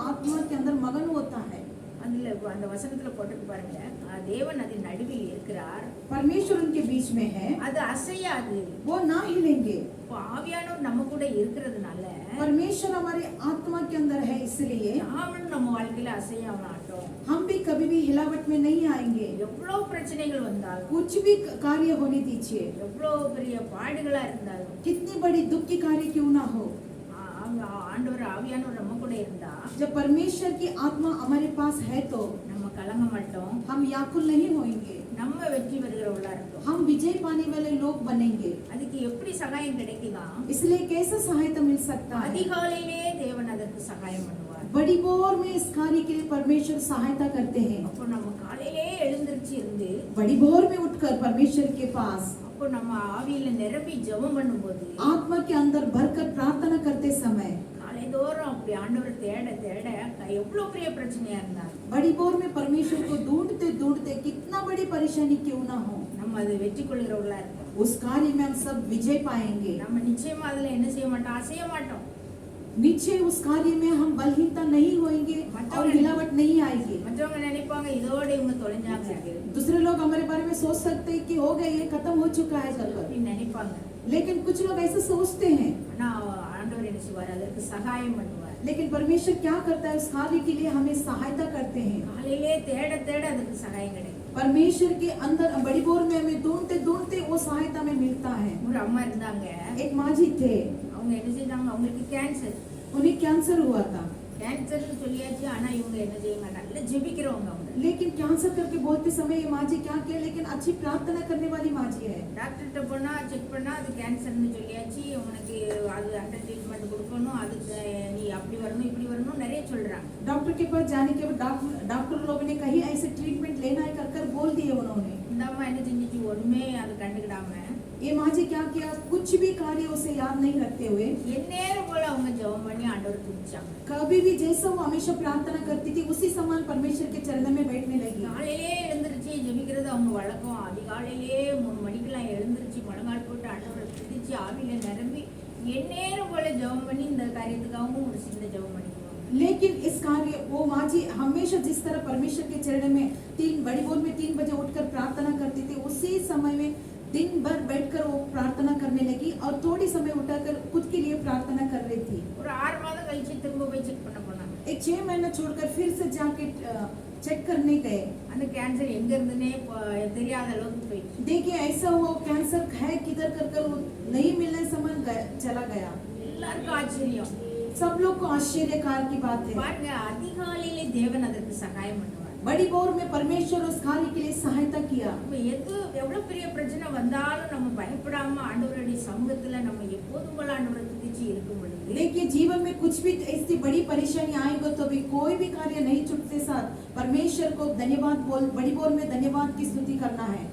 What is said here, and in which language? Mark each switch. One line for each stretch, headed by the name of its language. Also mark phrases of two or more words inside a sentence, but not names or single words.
Hindi: आत्मा के अंदर मगन होता है.
Tamil: அதுல அந்த வசனத்துல போட்டு பாருங்க, தேவன் அதன் நடுவில் இருக்கிறார்,
Hindi: परमेश्वर उनके बीच में है,
Tamil: அது அசையாது.
Hindi: वो ना हिलेंगे.
Tamil: இப்போ ஆவியானவர் நம்ம கூட இருக்கிறதுனால
Hindi: परमेश्वर हमारे आत्मा के अंदर है, इसलिए
Tamil: நாமளும் நம்ம வாழ்க்கையில அசைய மாட்டோம்.
Hindi: हम भी कभी भी हिलावट में नहीं आएंगे.
Tamil: எவ்வளவு பிரச்சனைகள் வந்தாலும்,
Hindi: कुछ भी कार्य होने दीजिए,
Tamil: எவ்வளவு பெரிய பாடுகளா இருந்தாலும்,
Hindi: कितनी बड़ी दुख की कार्य क्यों ना हो,
Tamil: ஆண்டவர் ஆவியானவர் நம்ம கூட இருந்தா
Hindi: जब परमेश्वर की आत्मा हमारे पास है तो
Tamil: நம்ம கலங்க மாட்டோம்,
Hindi: हम व्याकुल नहीं होंगे,
Tamil: நம்ம வெற்றி பெறுகிறவர்களா இருக்கும்.
Hindi: हम विजय पाने वाले लोग बनेंगे.
Tamil: அதுக்கு எப்படி சகாயம் கிடைக்குதா?
Hindi: इसलिए कैसे सहायता मिल सकता है?
Tamil: அதிகாலையிலே தேவன் அதற்கு சகாயம் பண்ணுவார்.
Hindi: बड़ी भोर में इस कार्य के लिए परमेश्वर सहायता करते हैं.
Tamil: அப்போ நம்ம காலையிலே எழுந்திருச்சு இருந்து
Hindi: बड़ी भोर में उठकर परमेश्वर के पास
Tamil: அப்போ நம்ம ஆவியில நிரம்பி ஜெபம் பண்ணும்போது
Hindi: आत्मा के अंदर भरकर प्रार्थना करते समय
Tamil: காலைதோறும் அப்படி ஆண்டவர் தேட தேட எவ்வளவு பெரிய பிரச்சனையா இருந்தாலும்
Hindi: बड़ी भोर में परमेश्वर को ढूंढते ढूंढते कितना बड़ी परेशानी क्यों ना हो,
Tamil: நம்ம அதை வெற்றி கொள்கிறவர்களா இருப்போம்.
Hindi: उस कार्य में हम सब विजय पाएंगे.
Tamil: நம்ம நிச்சயமா அதுல என்ன செய்ய மாட்டோம்? அசைய மாட்டோம்.
Hindi: नीचे उस कार्य में हम बलहीनता नहीं होंगे और हिलावट नहीं आएगी.
Tamil: மற்றவங்க நினைப்பாங்க இதோட இவங்க தொலைஞ்சாங்க
Hindi: दूसरे लोग हमारे बारे में सोच सकते हैं कि हो गए, ये खत्म हो चुका है कर,
Tamil: அப்படின்னு நினைப்பாங்க.
Hindi: लेकिन कुछ लोग ऐसे सोचते हैं.
Tamil: ஆனா ஆண்டவர் என்ன செய்வார்? அதற்கு சகாயம் பண்ணுவார்.
Hindi: लेकिन परमेश्वर क्या करता है? उस कार्य के लिए हमें सहायता करते हैं.
Tamil: காலையிலே தேட தேட அதுக்கு சகாயம் கிடைக்கும்.
Hindi: परमेश्वर के अंदर बड़ी भोर में हमें ढूंढते ढूंढते वो सहायता में मिलता है.
Tamil: ஒரு அம்மா இருந்தாங்க,
Hindi: एक माँ जी थे,
Tamil: அவங்க என்ன செஞ்சாங்க? அவங்களுக்கு கேன்சர்.
Hindi: उन्हें कैंसर हुआ था.
Tamil: கேன்சர்னு சொல்லியாச்சு, ஆனா இவங்க என்ன செய்ய மாட்டாங்க, நல்லா ஜெபிக்கிறவங்க அவங்க.
Hindi: लेकिन कैंसर करके बोलते समय ये माँ जी क्या किया, लेकिन अच्छी प्रार्थना करने वाली माँ जी है।
Tamil: டாக்டர்கிட்ட போனா செக் பண்ணா அது கேன்சர்னு சொல்லியாச்சு, உனக்கு அது
English: under treatment
Tamil: கொடுக்கணும், அதுக்கு நீ அப்படி வரணும் இப்படி வரணும் நிறைய சொல்றாங்க.
Hindi: डॉक्टर के पास जाने के बाद डॉक्टर लोगों ने कहीं ऐसे ट्रीटमेंट लेना है कर बोल दिए उन्होंने।
Tamil: இந்த அம்மா என்ன செஞ்சுச்சு, ஒண்ணுமே அது கண்டுக்கிடாம
Hindi: ये माँ जी क्या किया, कुछ भी कार्य उसे याद नहीं रखते हुए
Tamil: எந்நேரம் போல அவங்க ஜெபம் பண்ணி ஆண்டவர் துதிச்சாங்க.
Hindi: कभी भी जैसा वो हमेशा प्रार्थना करती थी उसी समान परमेश्वर के चरणों में बैठने लगी।
Tamil: காலையிலே எழுந்திருச்சு ஜெபிக்கிறது அவங்க வழக்கம். அதிகாலையிலே 3 மணிக்கெல்லாம் எழுந்திருச்சு முழங்கால் போட்டு ஆண்டவரை துதிச்சு ஆவியில நிரம்பி எந்நேரம் போல ஜெபம் பண்ணி இந்த காரியத்துக்காகவும் ஒரு சின்ன ஜெபம் பண்ணிக்குவாங்க.
Hindi: लेकिन इस कार्य वो माँ जी हमेशा जिस तरह परमेश्वर के चरण में बड़ी भोर में 3 बजे उठकर प्रार्थना करती थी, उसी समय में दिन भर बैठकर वो प्रार्थना करने लगी और थोड़ी समय उठाकर खुद के लिए प्रार्थना कर रही थी।
Tamil: ஒரு 6 மாதம் கழிச்சு திரும்ப போய் செக் பண்ண போனாங்க.
Hindi: एक 6 महीना छोड़कर फिर से जाके चेक करने गए।
Tamil: அந்த கேன்சர் எங்க இருந்துனே தெரியாத அளவுக்கு போயிடுச்சு.
Hindi: देखिए ऐसा हुआ, कैंसर है किधर कर वो नहीं मिलने समान चला गया।
Tamil: எல்லாருக்கும் ஆச்சரியம்.
Hindi: सब लोग को आश्चर्यकार की बात है।
Tamil: பாருங்க, அதிகாலையிலே தேவன் அதற்கு சகாயம் பண்ணுவார்.
Hindi: बड़ी भोर में परमेश्वर उस कार्य के लिए सहायता किया।
Tamil: நம்ம எவ்வளவு பெரிய பிரச்சனை வந்தாலும் நம்ம பயப்படாம ஆண்டவருடைய சமூகத்துல நம்ம எப்போதும் போல ஆண்டவரை துதிச்சு இருக்கும் பொழுது,
Hindi: देखिए जीवन में कुछ भी ऐसी बड़ी परेशानी आएगा तो भी कोई भी कार्य नहीं छूटते साथ परमेश्वर को धन्यवाद बोल, बड़ी भोर में धन्यवाद की स्तुति करना है।